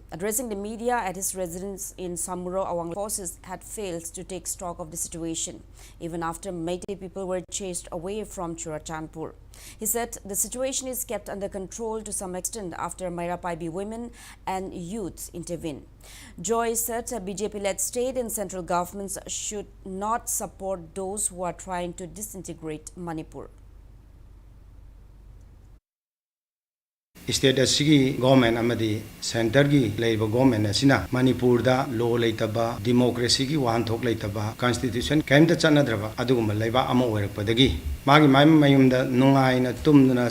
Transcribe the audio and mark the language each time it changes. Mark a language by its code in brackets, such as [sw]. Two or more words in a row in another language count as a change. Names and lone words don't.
[en] Addressing the media at his residence in Samuro, Awang forces had failed to take stock of the situation, even after Meitei people were chased away from Churachandpur. He said the situation is kept under control to some extent after Mairapaibi women and youths intervene. Joy said BJP-led state and central governments should not support those who are trying to disintegrate Manipur. [mni] State asigi government amadi center gi leiba government asina Manipur da law leitaba democracy gi wan thok leitaba constitution kaimta chanadraba aduguma leiba ama oirakpadagi magi mayum da nungai na tumdana